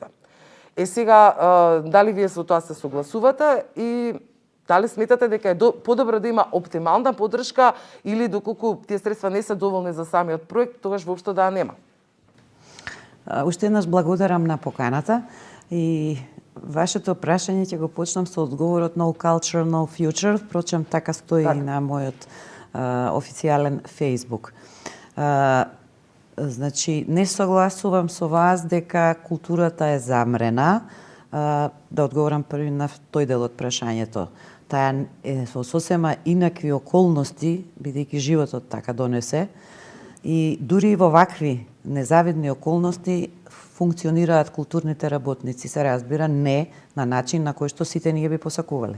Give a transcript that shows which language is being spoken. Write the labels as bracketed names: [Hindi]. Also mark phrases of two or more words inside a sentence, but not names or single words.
[Macedonian] Сега, дали вие со тоа се согласувате и дали сметате дека е подобро да има оптимална поддршка или доколку тие средства не се доволни за самиот проект, тогаш воопшто да нема? Уште еднаш благодарам на поканата и вашето прашање ќе го почнам со одговорот [English] no culture, no future, [Macedonian] впрочем така стои и на мојот официјален Facebook. Значи, не согласувам со вас дека културата е замрена. Да одговорам први на тој дел од прашањето. Таа е со сосема инакви околности, бидејќи животот така донесе, и дури во вакви незавидни околности функционираат културните работници, се разбира, не на начин на кој што сите ние би посакувале.